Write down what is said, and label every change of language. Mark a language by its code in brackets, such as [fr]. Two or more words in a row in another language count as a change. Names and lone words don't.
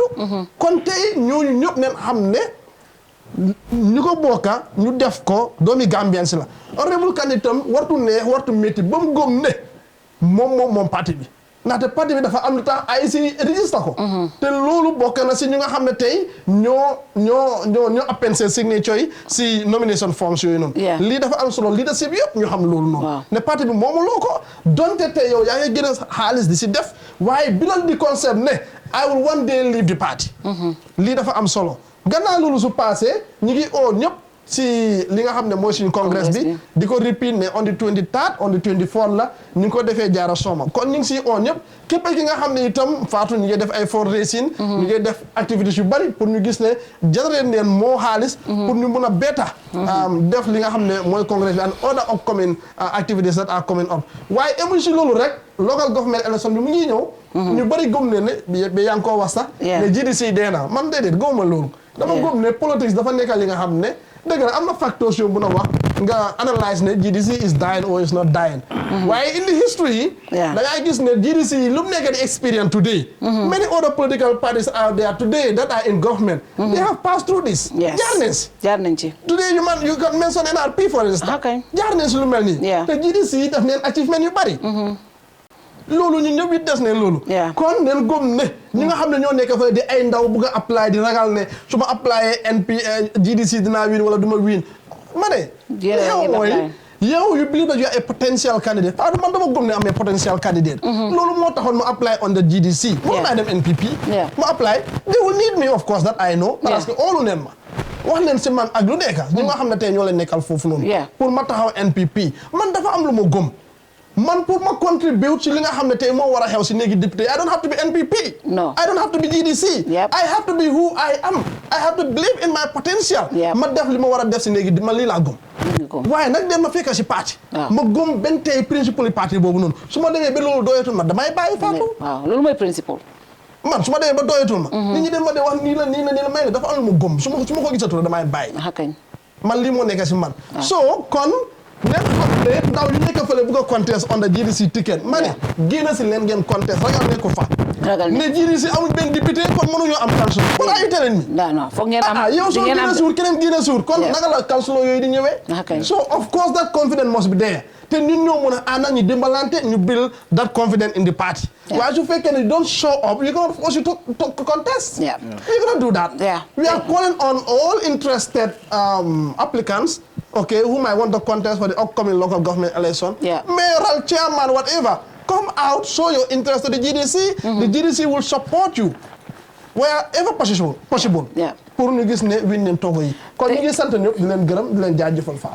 [wo] kon tey ñooñu ñëpp neen xam ne ñu ko bokka ñu def ko doomi Gambien si la Honorable Kandeh tam wartu neex wartu métti ba mu góom ne moom parti bi ndaxte parti bi dafa am lu tax ay si register ko. te loolu bokk na si ñu nga xam ne tey ñoo append seen signature yi si nomination forms yooyu noonu. lii dafa am solo leadership yëpp ñu xam loolu noonu. ne parti bi moomuloo ko donte tey yow yaa ngi gën a xaalis di si def waaye bilal di concept ne [en] I will one day leave the party. [wo] lii dafa am solo gannaaw loolu su passé ñu ngi oo ñëpp si li nga xam ne mooy suñu congress bi di ko repeat ne [en] on the 23rd on the 24th [wo] la ñu ngi ko defee jaara sooma kon ñu ngi si oo ñëpp képp ki nga xam ne itam Fatou ñu ngi def ay fundraising ñu ngi def activités yu bari pour ñu gis ne generate neen moo xaalis pour ñu mun a better def li nga xam ne mooy congress bi and [en] other upcoming activities that are coming up [wo] waaye emuñ si loolu rek local government election bi mu ngi ñëw ñu bari gëm ne ba yaa ngi koo wax sax ne GDC dee na man déedéet gëwuma loolu dama gëm ne politique dafa nekk li nga xam ne dëgg la am na factors yoo mun a wax nga analyse ne [en] GDC is dying or is not dying waaye in the history [wo] da ngay gis ne GDC lu mu nekk di [en] experience today many other political parties out there today that are in government they have passed through this jaar [wo] nañ ci [en] today you can mention NRP for instance [wo] jaar nañ si lu mel nii te GDC daf neen achievement yu bari loolu ñu ñëpp it des ne loolu kon neen gëm ne ñi nga xam ne ñoo nekk fa di ay ndaw bugg a apply di ragal ne su ma apply GDC dinaa win wala duma win ma ne yow mooy yow [en] you believe that you are a potential candidate [wo] man dama gëm ne am [en] a potential candidate [wo] loolu moo taxoon ma apply [en] on the GDC [wo] moo naa dem NPP ma apply [en] they will need me of course that I know [wo] parce que oolu neen ma wax leen si man ak lu nekk ñi nga xam ne tey ñoo leen nekkal foofu noonu pour ma taxaw NPP man dafa am lu ma gëm man pour ma contribute ci li nga xam ne tey moo war a xew si néegi député [en] I don't have to be NPP no I don't have to be GDC I have to be who I am I have to believe in my potential [wo] ma def li ma war a def si néegi ma lii laa gëm waaye nag dem ma fekk si parti ma gëm benn tey principal parti boobu noonu su ma demee ba loolu doyatul ma damay bàyyi Fatou waaw loolu mooy principal man su ma demee ba doyatul ma nit ñi dem ma de wax nii la may ne dafa am lu ma gëm su ma ko gisatul damay bàyyi man lii moo nekk si man so kon nekk xam ne ndaw yu nekk fële bu ko contest [en] on the GDC ticket [wo] ma ne génn si leen ngeen contest ragal ne ko fa ne GDC amul benn député kon mënuñoo am council kon ay teleen mi non foog ngeen am yow soo génn suur keneen génn suur kon naka la council yooyu di ñëwee so [en] of course that confidence must be there [wo] te ñun ñoo mën a ànd ñu dimbalante ñu [en] build that confidence in the party [wo] waaye su fekkee ne [en] don't show up you cannot force you to contest you cannot do that we are calling on all interested applicants who might want to contest for the upcoming local government election mayoral chairman whatever come out show your interest to the GDC the GDC will support you wherever possible [wo] pour ñu gis ne win nañ togo yi kon ñu ngi sant ñëpp di leen gërëm di leen jaajëfal fa